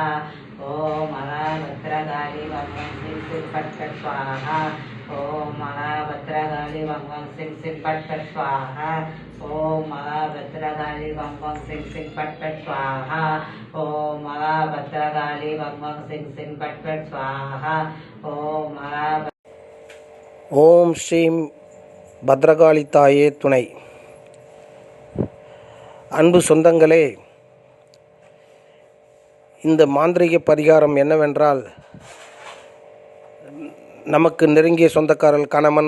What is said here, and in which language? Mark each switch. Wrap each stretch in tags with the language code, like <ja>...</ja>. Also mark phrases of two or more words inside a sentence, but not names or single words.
<sa>ओम महाभद्रकाली भं सिंह सिंह कट स्वाहा। ओम महाभद्रकाली भं सिंह सिंह कट स्वाहा। ओम महाभद्रकाली भं सिंह सिंह कट स्वाहा। ओम महाभद्रकाली भं सिंह सिंह कट स्वाहा। ओम</sa> <ta>ஓம் ஸ்ரீம் பத்ரகாளி தாயே துணை. அன்பு சொந்தங்களே, இந்த மாந்திரிக பரிகாரம் என்னவென்றால், நமக்கு நெருங்கிய சொந்தக்காரர்கள், கணவன்</ta>